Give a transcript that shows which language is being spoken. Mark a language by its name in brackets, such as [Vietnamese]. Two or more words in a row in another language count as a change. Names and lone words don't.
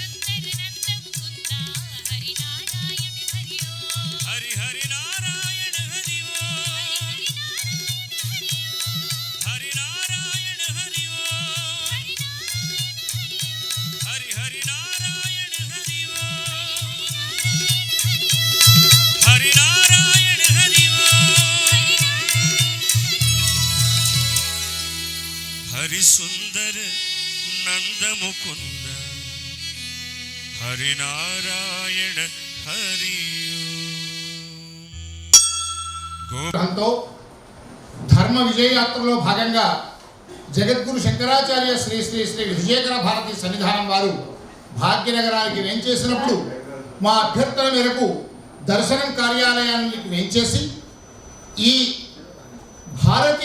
[Sanskrit] हरि हरि नारायण हरि ओम हरि नारायण हरि ओम हरि हरि नारायण हरि ओम हरि नारायण हरि ओम हरि सुंदर नंद मुकुंद हरि नारायण हरि ओम [Telugu] దాంతో ధర్మ విజయయాత్రలో భాగంగా జగద్గురు శంకరాచార్య శ్రీ శ్రీ శ్రీ విజయకర భారతి సన్నిధానం వారు భాగ్యనగరానికి వేంచేసినప్పుడు మా అభ్యర్థన మేరకు దర్శనం కార్యాలయానికి వేంచేసి ఈ భారతీ